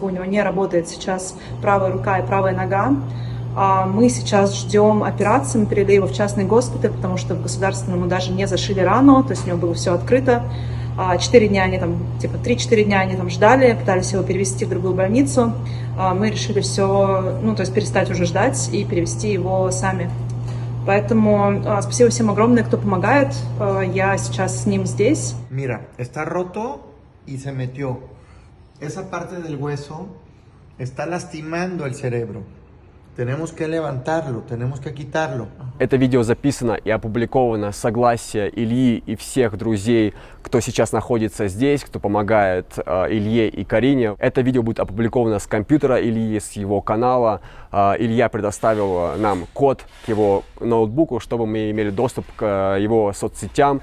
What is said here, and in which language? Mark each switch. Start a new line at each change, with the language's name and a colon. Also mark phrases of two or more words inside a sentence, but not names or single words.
Russian: У него не работает сейчас правая рука и правая нога. Мы сейчас ждем операции, мы перевели его в частный госпиталь, потому что в государственном ему даже не зашили рану, то есть у него было все открыто. 4 дня они там, 3-4 дня они там ждали, пытались его перевести в другую больницу. Мы решили все, то есть перестать уже ждать и перевести его сами. Поэтому спасибо всем огромное, кто помогает. Я сейчас с ним здесь.
Spanish: Mira, está roto y se metió. Esa parte del hueso está lastimando el cerebro. Tenemos que levantarlo, tenemos que quitarlo.
Russian: Это видео записано и опубликовано с согласия Ильи и всех друзей, кто сейчас находится здесь, кто помогает Илье и Карине. Это видео будет опубликовано с компьютера Ильи, с его канала. Илья предоставил нам код к его ноутбуку, чтобы мы имели доступ к его соцсетям.